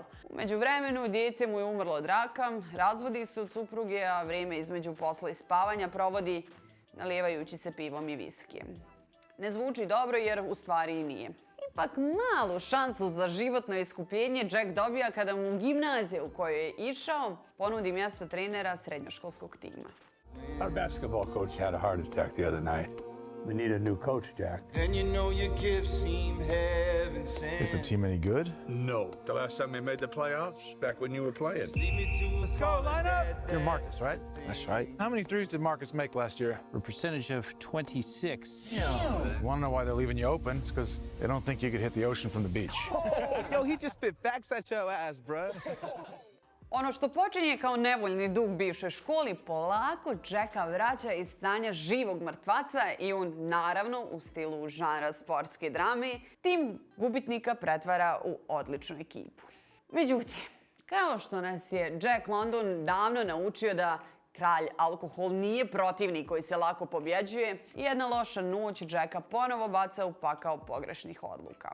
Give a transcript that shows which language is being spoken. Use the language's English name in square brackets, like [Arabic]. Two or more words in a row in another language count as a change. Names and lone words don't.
[Bosnian] U međuvremenu dijete mu je umrlo od raka, razvodi se od supruge, a vrijeme između posla i spavanja provodi nalijevajući se pivom i viskijem. Ne zvuči dobro jer u stvari i nije. Ipak malu šansu za životno iskupljenje Jack dobija kada mu gimnazija u kojoj je išao ponudi mjesto trenera srednjoškolskog tima. [English] Our basketball coach had a heart attack the other night. We need a new coach, Jack. Then you know your gifts seem heaven sent. Is the team any good? No. The last time they made the playoffs, back when you were playing. Lead me to Let's go, line up! You're Marcus, right? That's right. How many threes did Marcus make last year? A percentage of 26. You want to know why they're leaving you open? It's because they don't think you could hit the ocean from the beach. Yo, he just spit facts at your ass, bruh. [Bosnian] Ono što počinje kao nevoljni dug bivšoj školi polako Jacka vraća iz stanja živog mrtvaca i on naravno u stilu žanra sportske drame tim gubitnika pretvara u odličnu ekipu. Međutim, kao što nas je Jack London davno naučio da kralj alkohol nije protivnik koji se lako pobjeđuje, jedna loša noć Jacka ponovo baca u pakao pogrešnih odluka.